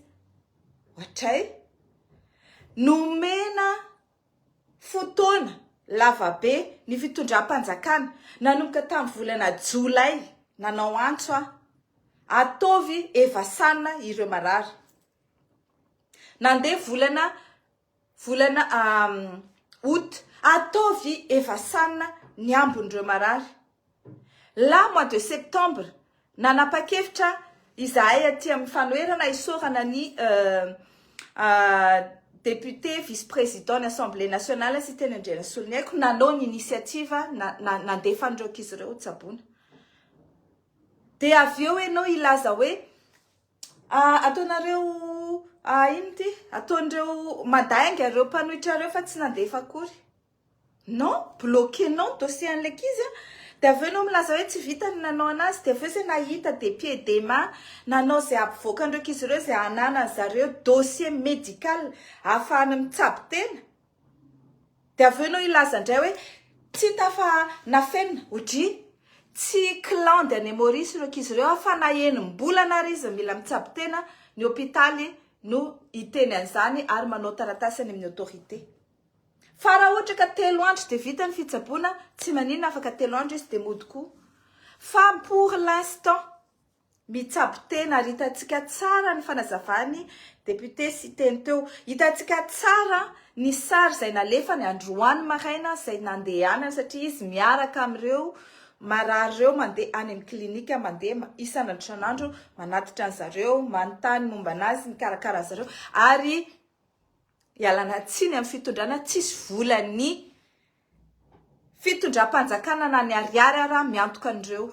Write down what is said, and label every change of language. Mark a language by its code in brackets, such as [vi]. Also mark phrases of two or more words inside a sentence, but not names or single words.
[mg] Ohatray nomena fotoana lavabe ny fitondram-panjakana nanomboka tamin'ny volana Jolay nanao antso ataovy evasanna ireo marary. Nandeha volana août ataovy evasanna ny ambon'ireo marary. [fr] La mois de septembre [mg] nanapa-kevitra izahay aty amin'ny fanoherana isorana ny député [fr] vice-président l'Assemblée nationale [mg] sy teny Andriana Soloniaiko nanao ny initiative nandefan'ireo ankizy ireo tsabona. Dia avy eo ianao ilaza hoe ataonareo ino ty? Ataon'ireo madainga ireo mpanohitra ireo fa tsy nandefa akory. Non, bloquenao dossier an'ilay ankizy dia avy eo ianao milaza hoe tsy vita ny nanao anazy, dia avy eo izay nahita [fr] des pieds des mains [mg] nanao izay ampivoakan'ireo ankizy ireo izay hananany zareo [fr] dossier médical [mg] ahafahana mitsabo tena. Dia avy eo ianao ilaza indray hoe tsy tafa nafenina hodry tsy [fr] clan de Maurice [mg] ireo ankizy ireo fa na enim-bolana ary izy mila mitsabo tena ny hôpitaly no iteny an'izany ary manao taratasy any amin'ny autorité. Fa raha ohatra ka 3 andro dia vita ny fitsaboana, tsy maninona afaka 3 andro izy dia mody koa. [fr] Fa pour l'instant, [mg] mitsabo tena ary hitantsika tsara ny fanazavany député sy teny teo. Hitantsika tsara ny sary izay nalefa ny androany maraina izay nandehanany satria izy miaraka amin'ireo marary ireo mandeha any amin'ny klinika, mandeha isan'andro manatitra an'zareo, manontany momba anazy, mikarakara zareo ary ialana tsiny amin'ny fitondrana tsisy volan'ny fitondram-panjakana na ny ariary ara miantoka an'ireo.